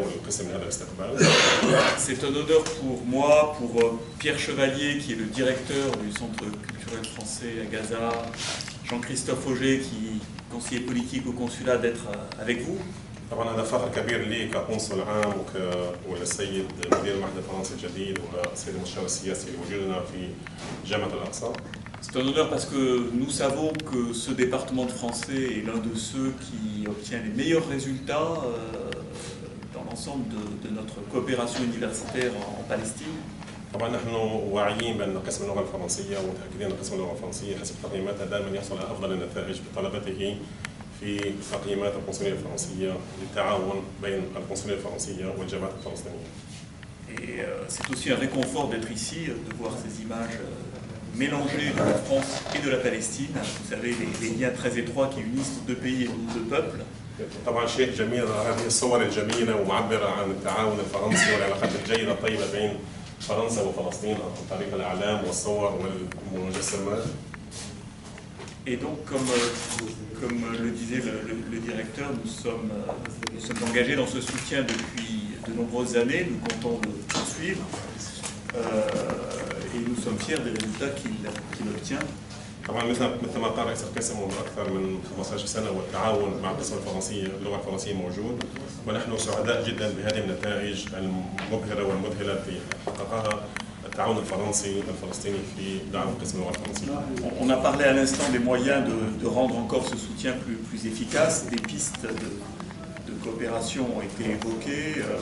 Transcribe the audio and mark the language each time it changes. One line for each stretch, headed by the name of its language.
French: C'est un honneur pour moi, pour Pierre Chevalier, qui est le directeur du Centre culturel français à Gaza, Jean-Christophe Auger, qui est conseiller politique au consulat, d'être avec vous.
Arabic: طبعا هذا فخر كبير لي كقنصل عام وللسيد مدير المعهد الفرنسي الجديد والسيد المستشار السياسي لوجودنا في جامعة الأقصى.
French: C'est un honneur parce que nous savons que ce département de français est l'un de ceux qui obtient les meilleurs résultats dans l'ensemble de notre coopération universitaire en Palestine.
Arabic: طبعا نحن واعيين بأن قسم اللغة الفرنسية ومتأكدين أن قسم اللغة الفرنسية حسب تقييماتها دائما يحصل على أفضل النتائج بطلبته في تقييمات القنصلية الفرنسية للتعاون بين القنصلية الفرنسية والجامعات الفلسطينية.
French: Et c'est aussi un réconfort d'être ici, de voir ces images mélangées de la France et de la Palestine. Vous savez, les liens très étroits qui unissent deux pays et deux peuples.
Arabic: طبعا شيء جميل هذه الصور الجميلة ومعبرة عن التعاون الفرنسي والعلاقات الجيدة الطيبة بين فرنسا وفلسطين عن طريق الأعلام والصور والمجسمات.
French: Et donc, comme le disait le directeur, nous sommes engagés dans ce soutien depuis de nombreuses années. Nous comptons le poursuivre et nous sommes fiers des résultats qu'il obtient.
Arabic: طبعا مثل ما قال رئيس القسم منذ اكثر من 15 سنه والتعاون مع القسم الفرنسيه اللغه الفرنسيه موجود ونحن سعداء جدا بهذه النتائج المبهره والمذهله التي حققها التعاون الفرنسي الفلسطيني في دعم قسم اللغه الفرنسيه.
French: On a parlé à l'instant des moyens de rendre encore ce soutien plus efficace. Des pistes de coopération ont été évoquées.